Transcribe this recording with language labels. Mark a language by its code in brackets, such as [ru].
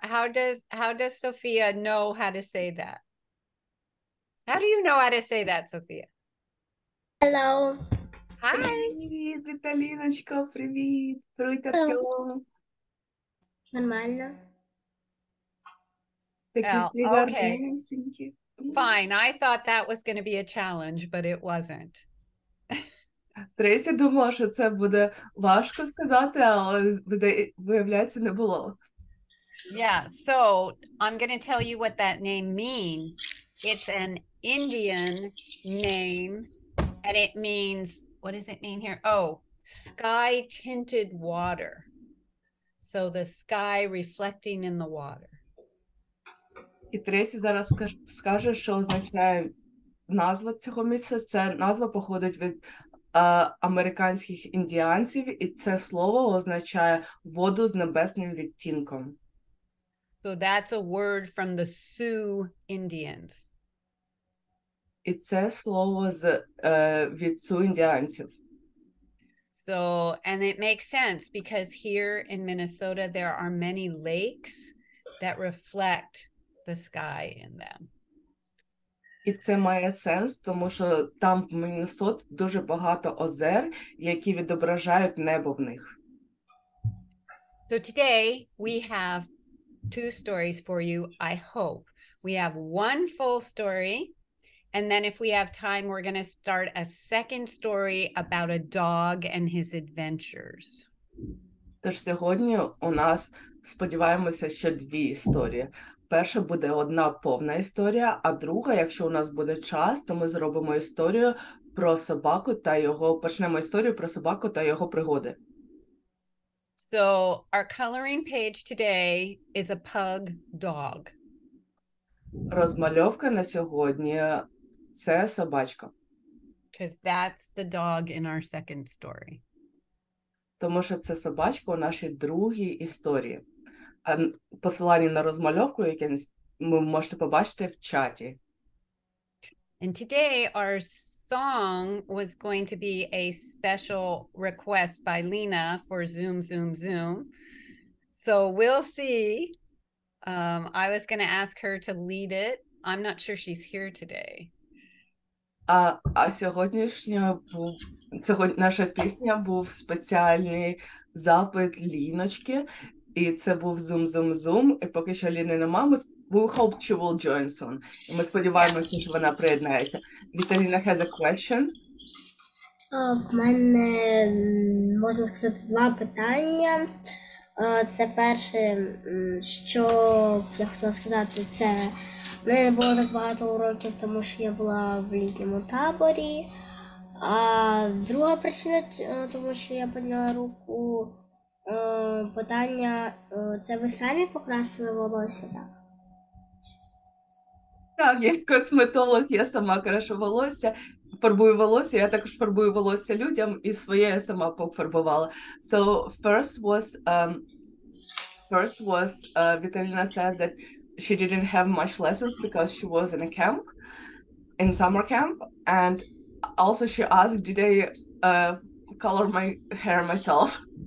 [en] How does Sophia know how to say that? How do you know how to say that, Sophia? Hello. Hi. [uk] Привіт, Віталіночко, привіт. Привіт, Артем. Нормально. Такі гарнесенькі. [en] Fine. I thought that was going to be a challenge, but it wasn't. [uk] Тресі думала, що це буде важко сказати, але виявляється, не було. [en] Yeah, so I'm going to tell you what that name means. It's an Indian name, and it means, what does it mean here? Oh, sky tinted water. So the sky reflecting in the water. [uk] І Тресі зараз скаже, що означає назва цього місця. Це назва походить від американських індіанців, і це слово означає воду з небесним відтінком. [en] So that's a word from the Sioux Indians. [uk] І це слово від Су індіанців. [en] So, and it makes sense because here in Minnesota, there are many lakes that reflect the sky in them. [uk] І це має сенс, тому що там в Міннесоті дуже багато озер, які відображають небо в них. [en] So today we have 2 stories for you, I hope. We have 1 full story, and then if we have time, we're going to start a second story about a dog and his adventures. [uk] Тож сьогодні у нас, сподіваємося, що 2 історії. Перша буде одна повна історія, а друга, якщо у нас буде час, то ми зробимо історію про собаку та його, почнемо історію про собаку та його пригоди. [en] So our coloring page today is a pug dog. [uk] Розмальовка на сьогодні – це собачка. [en] Because that's the dog in our second story. [uk] Тому що це собачка у нашій другій історії. А посилання на розмальовку, яке ви можете побачити в чаті. [en] And today our song was going to be a special request by Lena for Zoom, Zoom, Zoom. So we'll see. I was going to ask her to lead it. I'm not sure she's here today. [uk] А сьогоднішня наша пісня був спеціальний запит Ліночки, і це був Zoom, Zoom, Zoom, і поки що Ліни нема, [en] we hope she will join soon. [uk] І ми сподіваємося, що вона приєднається. [en] Віталіна has a question. [uk] В мене, можна сказати, 2 питання. Це перше, що я хотіла сказати, це в мене не було так багато уроків, тому що я була в літньому таборі. А друга причина, тому що я підняла руку, питання, це ви самі покрасили волосся, так? Так, як косметолог, я сама крашу волосся, фарбую волосся, я також фарбую волосся людям, і своє я сама пофарбувала. [en] So first was Vitalina said that she didn't have much lessons because she was in a camp, in summer camp, and also she asked, did I color my hair myself?